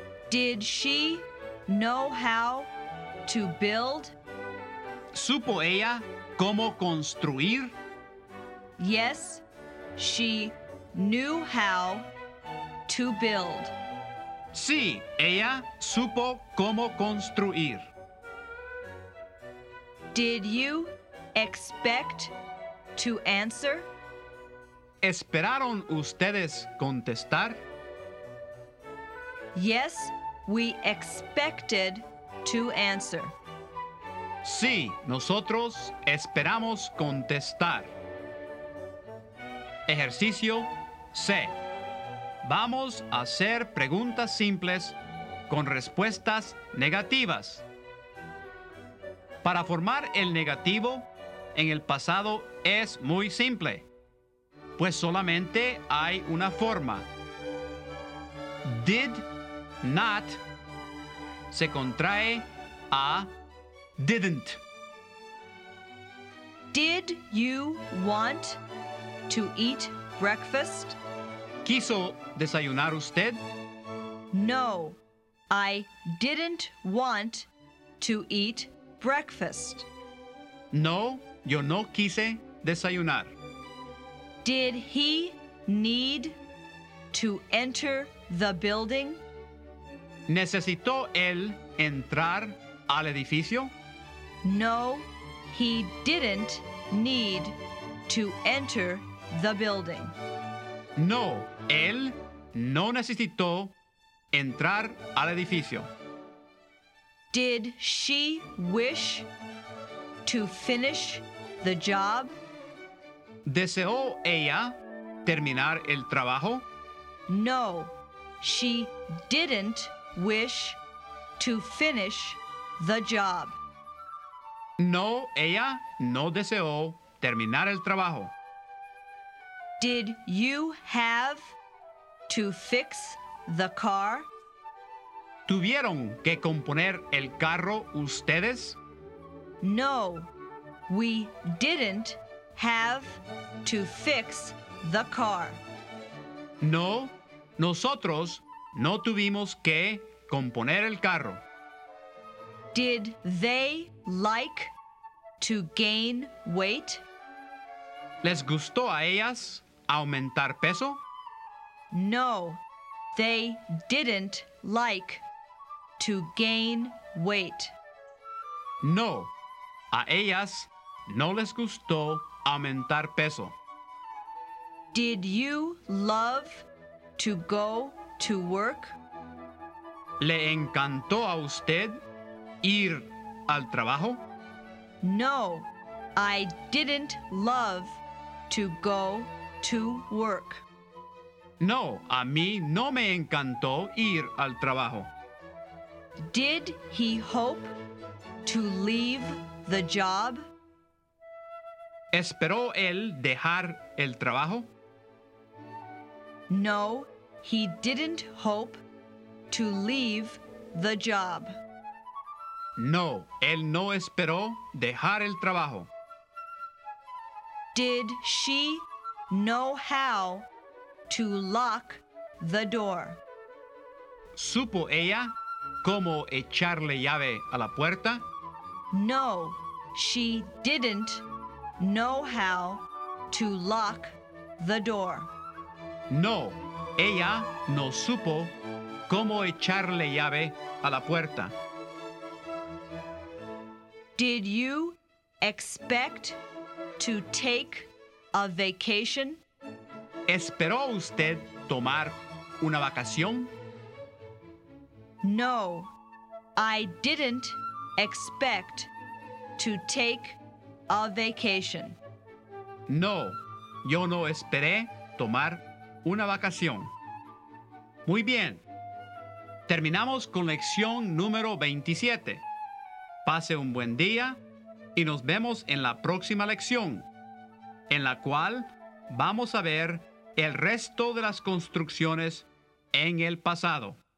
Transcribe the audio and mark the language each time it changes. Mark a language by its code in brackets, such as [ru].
[en] Did she know how to build? [es] ¿Supo ella cómo construir? [en] Yes, she knew how to build. [es] Sí, ella supo cómo construir. [en] Did you expect to answer? [es] ¿Esperaron ustedes contestar? [en] Yes, we expected to answer. [es] Sí, nosotros esperamos contestar. Ejercicio C. Vamos a hacer preguntas simples con respuestas negativas. Para formar el negativo en el pasado es muy simple, pues solamente hay una forma. Did not se contrae a didn't. [en] Did you want to eat breakfast? [es] ¿Quiso desayunar usted? [en] No, I didn't want to eat breakfast. [es] No, yo no quise desayunar. [en] Did he need to enter the building? [es] ¿Necesitó él entrar al edificio? [en] No, he didn't need to enter the building. [es] No, él no necesitó entrar al edificio. [en] Did she wish to finish the job? [es] ¿Deseó ella terminar el trabajo? [en] No, she didn't wish to finish the job. [es] No, ella no deseó terminar el trabajo. [en] Did you have to fix the car? [es] ¿Tuvieron que componer el carro ustedes? [en] No, we didn't have to fix the car. [es] No, nosotros no tuvimos que componer el carro. [en] Did they like to gain weight? [es] ¿Les gustó a ellas aumentar peso? [en] No, they didn't like to gain weight. [es] No, a ellas no les gustó aumentar peso. [en] Did you love to go to work? [es] ¿Le encantó a usted ir al trabajo? [en] No, I didn't love to go to work. [es] No, a mí no me encantó ir al trabajo. [en] Did he hope to leave the job? [es] ¿Esperó él dejar el trabajo? [en] No, he didn't hope to leave the job. [es] No, él no esperó dejar el trabajo. [en] Did she know how to lock the door? [es] ¿Supo ella cómo echarle llave a la puerta? [en] No, she didn't know how to lock the door. [es] No, ella no supo cómo echarle llave a la puerta. [en] Did you expect to take a vacation? [es] ¿Esperó usted tomar una vacación? [en] No, I didn't expect to take a vacation. [es] No, yo no esperé tomar una vacación. Muy bien. Terminamos con lección número 27. Pase un buen día y nos vemos en la próxima lección, en la cual vamos a ver el resto de las construcciones en el pasado.